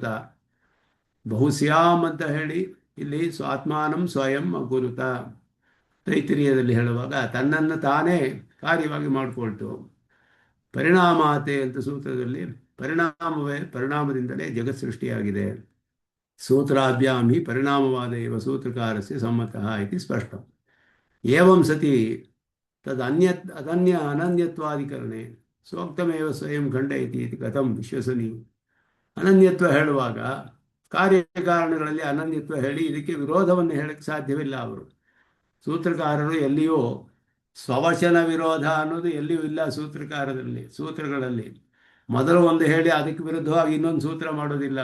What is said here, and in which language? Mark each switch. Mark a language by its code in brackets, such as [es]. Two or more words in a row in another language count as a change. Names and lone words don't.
[kn] ಬಹುಶ್ಯಾಮ್ ಅಂತ ಹೇಳಿ ಇಲ್ಲಿ [sa] ಆತ್ಮಾನಂ ಸ್ವಯಂ ಅಗುರುತ [kn] ತೈತಿರಿಯದಲ್ಲಿ ಹೇಳುವಾಗ ತನ್ನನ್ನು ತಾನೇ ಕಾರ್ಯವಾಗಿ ಮಾಡಿಕೊಳ್ತು. ಪರಿಣಾಮಾತೆ ಅಂತ ಸೂತ್ರದಲ್ಲಿ ಪರಿಣಾಮದಿಂದಲೇ ಜಗತ್ ಸೃಷ್ಟಿಯಾಗಿದೆ. [sa] ಸೂತ್ರಾಭ್ಯಾಂ ಹಿ ಪರಿಣಾಮವಾದ ಇವ ಸೂತ್ರಕಾರಸ್ಯ ಸಮ್ಮತಃ ಇತಿ ಸ್ಪಷ್ಟಂ. ಏವಂ ಸತಿ ಅನನ್ಯತ್ವಾಧಿಕರಣೆ ಸೂಕ್ತಮೇವ ಸ್ವಯಂ ಖಂಡಯತಿ ಇತಿ ಕಥಂ ವಿಶ್ವಸನೀಯ. [kn] ಅನನ್ಯತ್ವ ಹೇಳುವಾಗ ಕಾರ್ಯಕಾರಣಗಳಲ್ಲಿ ಅನನ್ಯತ್ವ ಹೇಳಿ ಇದಕ್ಕೆ ವಿರೋಧವನ್ನು ಹೇಳಕ್ಕೆ ಸಾಧ್ಯವಿಲ್ಲ. ಅವರು ಸೂತ್ರಕಾರರು ಎಲ್ಲಿಯೂ ಸ್ವವಚನ ವಿರೋಧ ಅನ್ನೋದು ಎಲ್ಲಿಯೂ ಇಲ್ಲ. ಸೂತ್ರಗಳಲ್ಲಿ ಮೊದಲು ಒಂದು ಹೇಳಿ ಅದಕ್ಕೆ ವಿರುದ್ಧವಾಗಿ ಇನ್ನೊಂದು ಸೂತ್ರ ಮಾಡೋದಿಲ್ಲ.